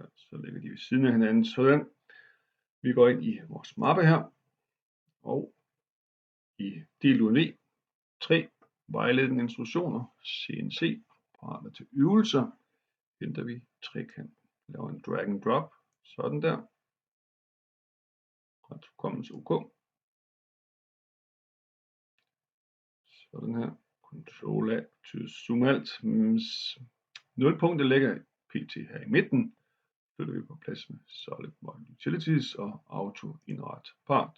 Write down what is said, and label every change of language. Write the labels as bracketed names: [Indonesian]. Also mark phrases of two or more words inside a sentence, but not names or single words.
[Danish] Så ligger de ved siden af hinanden. Sådan. Vi går ind i vores mappe her. Og i del UNV 3 vejledende instruktioner, CNC, parater til øvelser, henter vi trekanten. Laver en [English] drag and drop, [Danish] sådan der. Ret fuldkommen OK. Sådan her. Ctrl A til zoom alt. Nulpunktet ligger pt her i midten. Flytter vi på plads med Solid Utilities og Auto Indret Part.